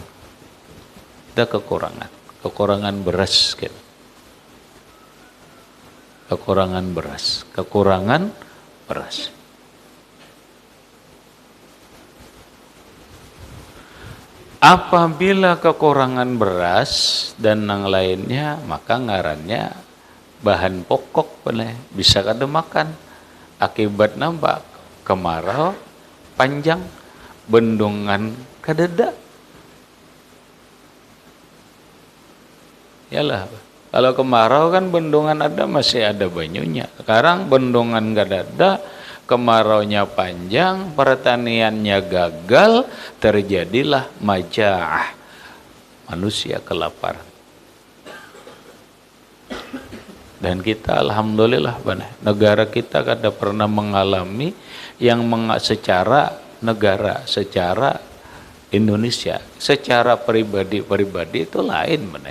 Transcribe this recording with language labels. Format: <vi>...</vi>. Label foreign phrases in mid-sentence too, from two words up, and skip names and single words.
<bjn>Kita kekurangan. Kekurangan beras. Gitu. Kekurangan beras. Kekurangan beras. Apabila kekurangan beras dan yang lainnya, maka ngarannya bahan pokok boleh bisa kada makan. Akibat nampak kemarau panjang, bendungan kadada. Yalah, kalau kemarau kan bendungan ada masih ada banyunya. Sekarang bendungan kadada, kemaraunya panjang, pertaniannya gagal, terjadilah majah. Manusia kelaparan. Dan kita alhamdulillah negara kita kada pernah mengalami yang secara negara, secara Indonesia, secara pribadi itu lain benar.</bjn>